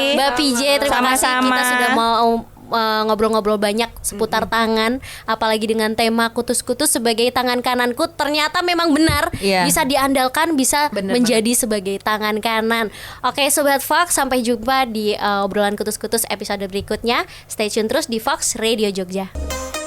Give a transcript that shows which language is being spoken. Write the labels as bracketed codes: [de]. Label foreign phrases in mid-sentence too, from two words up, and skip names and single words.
[id] Mbak PJ. Terima kasih Sama-sama. kita sudah mau ngobrol-ngobrol banyak seputar tangan, apalagi dengan tema kutus-kutus sebagai tangan kananku. Ternyata memang benar, Iya. bisa diandalkan, bisa Bener menjadi sebagai tangan kanan. Oke Sobat Fox, sampai jumpa di obrolan kutus-kutus episode berikutnya. [en] Stay tune [id] terus di Fox Radio Jogja.